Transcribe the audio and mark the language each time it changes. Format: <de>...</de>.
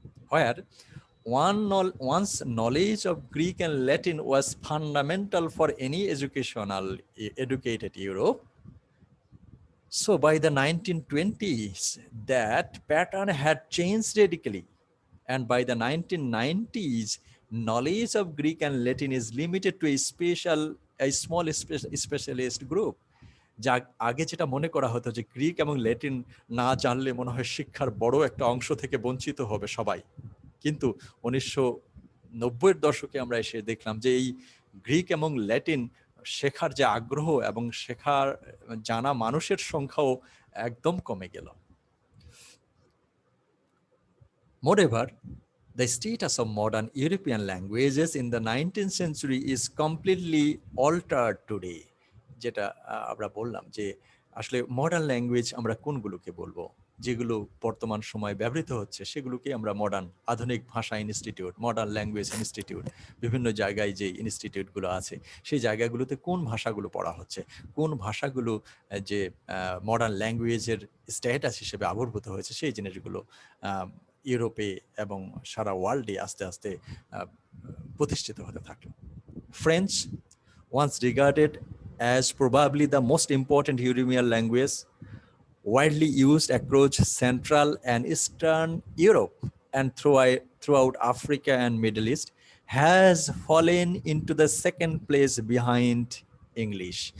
<en>Where one's knowledge of Greek and Latin was fundamental for any educated Europe. So by the 1920s, that pattern had changed radically. And by the 1990s, knowledge of Greek and Latin is limited to a small specialist group.</en> <bn>যা আগে যেটা মনে করা হতো যে Greek এবং Latin না জানলে মনে হয় শিক্ষার বড় একটা অংশ থেকে বঞ্চিত হবে সবাই, কিন্তু 1990-এর দশকে আমরা এসে দেখলাম যে এই গ্রিক এবং ল্যাটিন শেখার যে আগ্রহ এবং শেখার জানা মানুষের সংখ্যাও একদম কমে গেল।</bn> <en>Moreover, the status of modern European languages in the 19th century is completely altered today.</en> <bn>যেটা আমরা বললাম যে আসলে মডার্ন ল্যাঙ্গুয়েজ আমরা কোনগুলোকে বলবো, যেগুলো বর্তমান সময়ে ব্যবহৃত হচ্ছে সেগুলোকে আমরা মডার্ন আধুনিক ভাষা ইনস্টিটিউট, মডার্ন ল্যাঙ্গুয়েজ ইনস্টিটিউট, বিভিন্ন জায়গায় যে ইনস্টিটিউটগুলো আছে সেই জায়গাগুলোতে কোন ভাষাগুলো পড়া হচ্ছে, কোন ভাষাগুলো যে মডার্ন ল্যাঙ্গুয়েজের স্ট্যাটাস হিসেবে আবির্ভূত হয়েছে সেই জিনিসগুলো ইউরোপে এবং সারা ওয়ার্ল্ডে আস্তে আস্তে প্রতিষ্ঠিত হতে থাকলো।</bn> <en>French, once regarded as probably the most important European language, widely used across Central and Eastern Europe and throughout Africa and Middle East, has fallen into the second place behind English.</en>